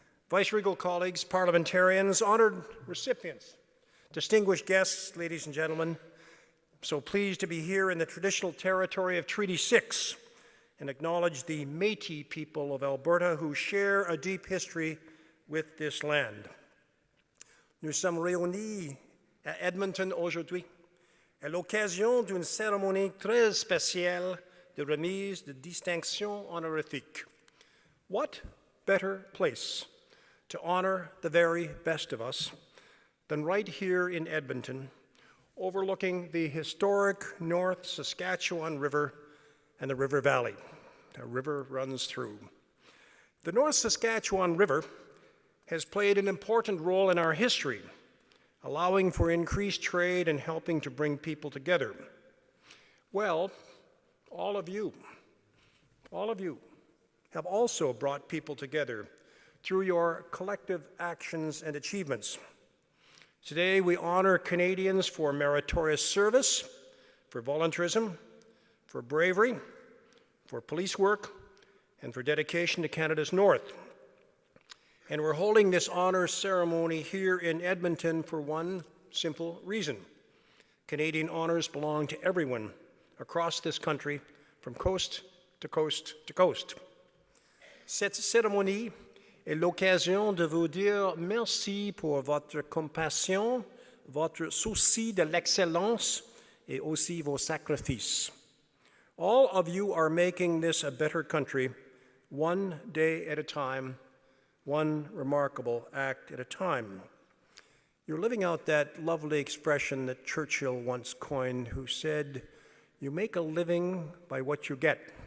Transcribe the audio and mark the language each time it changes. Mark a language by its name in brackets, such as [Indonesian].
[English] Vice-regal colleagues, parliamentarians, honored recipients, distinguished guests, ladies and gentlemen, so pleased to be here in the traditional territory of Treaty 6 and acknowledge the Métis people of Alberta who share a deep history with this land. [French] Nous sommes réunis à Edmonton aujourd'hui à l'occasion d'une cérémonie très spéciale de remise de distinction honorifique. [English] What better place to honor the very best of us than right here in Edmonton, overlooking the historic North Saskatchewan River and the River Valley. The river runs through. The North Saskatchewan River has played an important role in our history, allowing for increased trade and helping to bring people together. Well, all of you have also brought people together through your collective actions and achievements. Today, we honor Canadians for meritorious service, for volunteerism, for bravery, for police work, and for dedication to Canada's North. And we're holding this honor ceremony here in Edmonton for one simple reason. Canadian honors belong to everyone across this country, from coast to coast to coast. [French] Cette cérémonie est l'occasion de vous dire merci pour votre compassion, votre souci de l'excellence, et aussi vos sacrifices. [English] All of you are making this a better country, one day at a time, one remarkable act at a time. You're living out that lovely expression that Churchill once coined, who said, "You make a living by what you get.